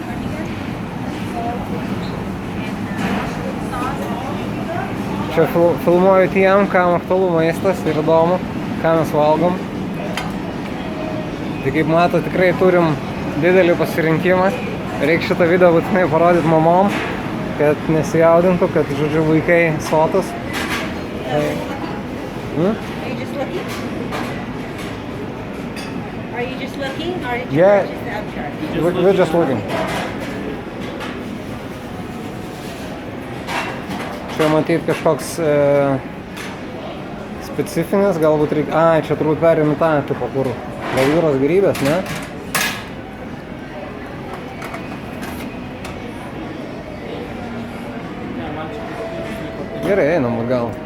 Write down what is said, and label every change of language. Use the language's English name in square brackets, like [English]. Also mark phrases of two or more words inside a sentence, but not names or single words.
[Lithuanian] Čia filmuoju tiem, kam aktualu maistas ir įdomu, ką mes valgom. Tai kaip mato, tikrai turim didelį pasirinkimą. Reikia šitą video būtinai parodyti mamom, kad nesijaudintų, kad, žodžiu, vaikai sotus. [English] Are you just looking? Are you just looking, or did you Yeah. purchase the upcharge? We're just looking. [Lithuanian] Čia matyt kažkoks specifinis, galbūt reikia... Ai, čia turbūt perėmė tą, tipo, kur gal jūros gėrybės, ne? Gerai, einam atgal.